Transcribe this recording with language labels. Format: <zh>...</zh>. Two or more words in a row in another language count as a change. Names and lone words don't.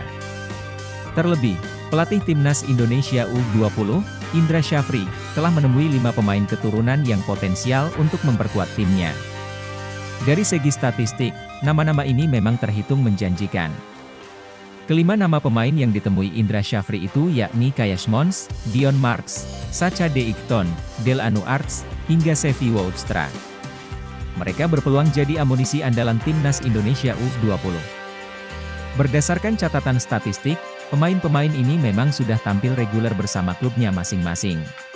<id>Terlebih, pelatih timnas Indonesia U20, Indra Syafri, telah menemui 5 pemain keturunan yang potensial untuk memperkuat timnya. Dari segi statistik, nama-nama ini memang terhitung menjanjikan. Kelima nama pemain yang ditemui Indra Syafri itu yakni Kayash Mons, Dion Marks, Sacha De Ikton, Delanu Arts, hingga Sevi Woudstra. Mereka berpeluang jadi amunisi andalan timnas Indonesia U20. Berdasarkan catatan statistik, pemain-pemain ini memang sudah tampil reguler bersama klubnya masing-masing.</id>